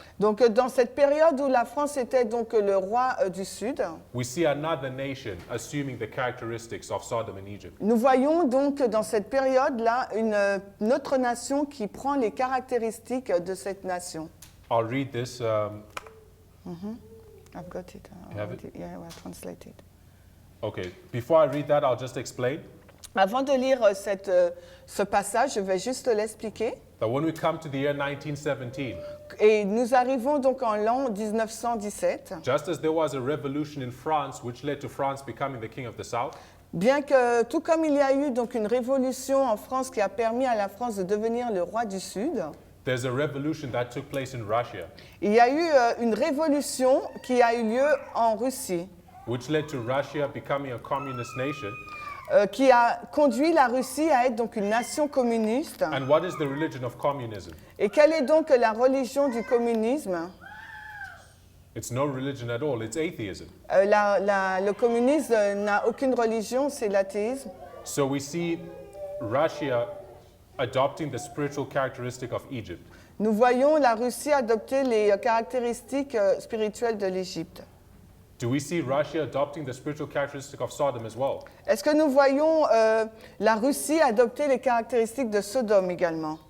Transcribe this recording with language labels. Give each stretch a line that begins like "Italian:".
French: donc dans cette période où la France était donc le roi du Sud,
English: we see another nation assuming the characteristics of Sodom and Egypt.
French: nous voyons donc dans cette période-là une autre nation qui prend les caractéristiques de cette nation.
English: I'll read this. I've got it. You have it? Yeah, well, translated. Okay, before I read that, I'll just explain
French: Avant de lire ce passage, je vais juste l'expliquer.
English: that when we come to the year 1917,
French: Et nous arrivons donc en l'an 1917.
English: just as there was a revolution in France which led to France becoming the king of the south,
French: Bien que, tout comme il y a eu donc une révolution en France qui a permis à la France de devenir le roi du Sud,
English: there's a revolution that took place in Russia,
French: il y a eu une révolution qui a eu lieu en Russie,
English: which led to Russia becoming a communist nation.
French: qui a conduit la Russie à être donc une nation communiste.
English: And what is the religion of communism?
French: Et quelle est donc la religion du communisme?
English: It's no religion at all, it's atheism.
French: Le communisme n'a aucune religion, c'est l'athéisme.
English: So we see Russia adopting the spiritual characteristic of Egypt.
French: Nous voyons la Russie adopter les caractéristiques spirituelles de l'Égypte.
English: Do we see Russia adopting the spiritual characteristic of Sodom as well?
French: Est-ce que nous voyons la Russie adopter les caractéristiques de Sodome également?